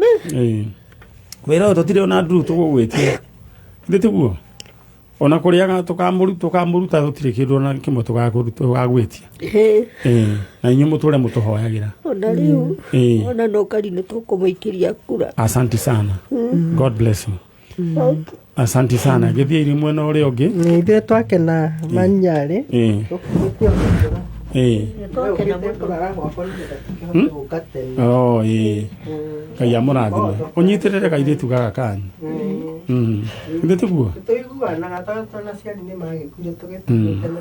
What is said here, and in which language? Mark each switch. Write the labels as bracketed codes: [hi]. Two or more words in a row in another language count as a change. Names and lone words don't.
[ki] Wĩra ũyũ tũtirĩ ona nduru tũgũgwĩtia. Ndĩtuguo ona kũrĩaga tũkamũruta gũtirĩ kĩndũ ona kĩmwe tũgagwĩtia. Na inyuĩ mũtũre mũtũhoyagĩra. Ona rĩu ona no Ngai nĩ tũkũmũikĩria kura. [sw] Asante sana. [en] God bless you. [sw] Asante sana. [ki] Gĩthiĩ mwena ũrĩa ũngĩ. Ithuĩ twakena Maniare. Ngai amũrathime. Ũnyitĩrĩre kairĩtu gaka kanyu. Ndĩtuguo tũiguanaga tondũ na ciani nĩ magĩkuire tũgĩtũgĩte.